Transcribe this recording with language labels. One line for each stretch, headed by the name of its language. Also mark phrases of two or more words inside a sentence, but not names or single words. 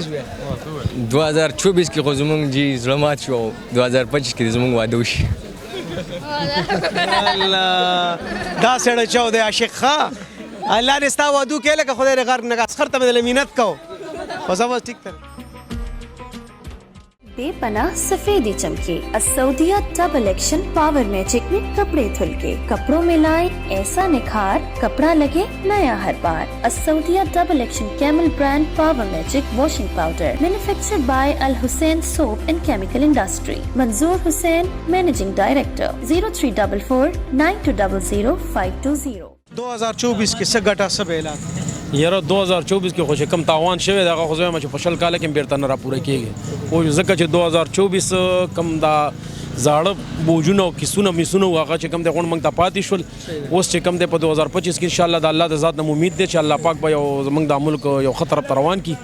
Pashto: 2024 کې خو زمونږ جی زړه مات شو 2025 کې زمونږ واده وشي الله دا سړی چاو دی عاشق ښه الله دې ستا واده وکړي لکه خدای دې غرق نه اسخر ته مې منت کو خو زه بس ټیک
Urdu: بے پناہ سفیدی چمکے. السعودیہ ڈبل ایکشن پاور میجک میں کپڑے دھل کے، کپڑوں میں لائے ایسا نکھار، کپڑا لگے نیا ہر بار.
English: Assaudia Double Action Camel Brand Power Magic Washing Powder, Manufactured by Al Hussain Soap and Chemical Industry. Manzoor Hussain, Managing Director.
Urdu: 0344 9200 520।
Pashto: 2024 کې څه ګټه څه بیلات یاره 2024 کې خو چې کم تاوان شوی دی هغه خو زه وایم چې په شل کاله کې بیرته نه راپوره کېږي خو ځکه چې 2024 کم دا زاړه بوجونه او کیسونه میسونه هغه چې کم دی غونډ موږ ته پاتې شول اوس چې کم دی په 2025 کې انشاءالله د الله د ذات نه امید دی چې الله پاک به یو زموږ د ملک یو خطر طرف روان کی